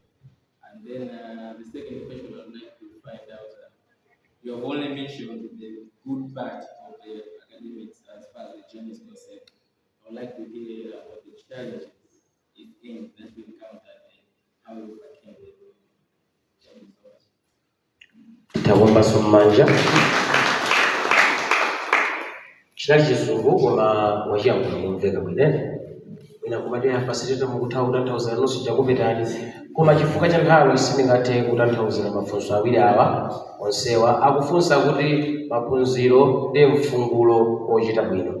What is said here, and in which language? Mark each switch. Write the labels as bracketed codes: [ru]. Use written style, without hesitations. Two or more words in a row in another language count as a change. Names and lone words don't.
[en] And then the second question I'd like to find out, you have only mentioned the good part of the academics as far as the journey is concerned. I would like to hear about the challenges, if any, that you encountered and how you overcame them. Thank you so much. [ny] Tawomba Sumanja. Chinali chizungu koma wachiyankhulo mumveka bwinene. Mwina kumateya facilitator mukuthauzira nonse chakupetani. Koma chifukwa cha nthawi sindingathe kutanthauzira mafunso awiri awa onsewa akufunsa kuti maphunziro ndi mfungulo ochita bwino.